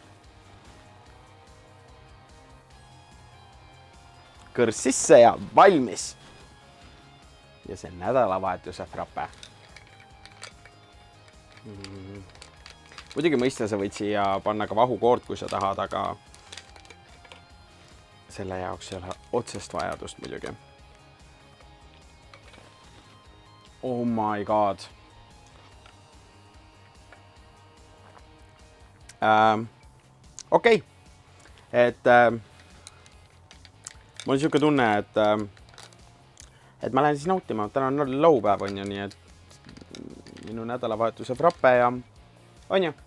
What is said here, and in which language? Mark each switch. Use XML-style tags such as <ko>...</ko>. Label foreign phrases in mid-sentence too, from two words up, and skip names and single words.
<et>Kõrs sisse ja valmis. Ja see nädalavahetuse frappe. Muidugi mõista sa võid siia panna ka vahukoort, kui sa tahad, aga selle jaoks ei ole otsest vajadust muidugi.</et> <en>Oh my god.</en> <et>Okei. Et mul on siuke tunne, et ma lähen siis nautima. Täna on laupäev on ju, nii et minu nädalavahetuse frappe ja on ju.</et>